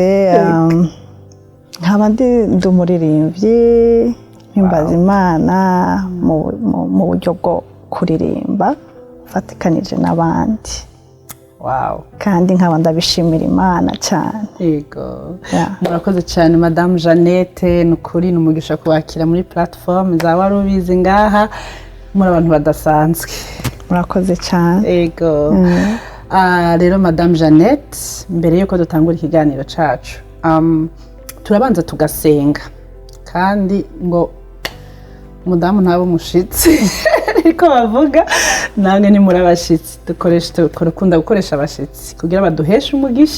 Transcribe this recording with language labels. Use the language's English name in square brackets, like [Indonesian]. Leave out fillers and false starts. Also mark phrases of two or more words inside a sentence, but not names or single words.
[Rundi] Nkaba ndi umuririmbyi, mpimbaza Imana mu buryo bwo kuririmba fatikanije n'abandi. Wow. Kandi nkaba ndabishimira Imana cyane. Yego. Murakoze cyane Madame Jeannette, nukuri numugisha kubakira muri platform za Warubizi ngaha, muri abantu badasanzwe. Murakoze cyane. Yego. Rero Madame Jeannette, mbere yuko dutangura ikiganiro cacu, turabanza tugasenga. Kandi ngo mudamu ntabo mushitsi ariko bavuga nange ni muri abashitsi, dukunda gukoresha abashitsi kugira baduheshe umugisha.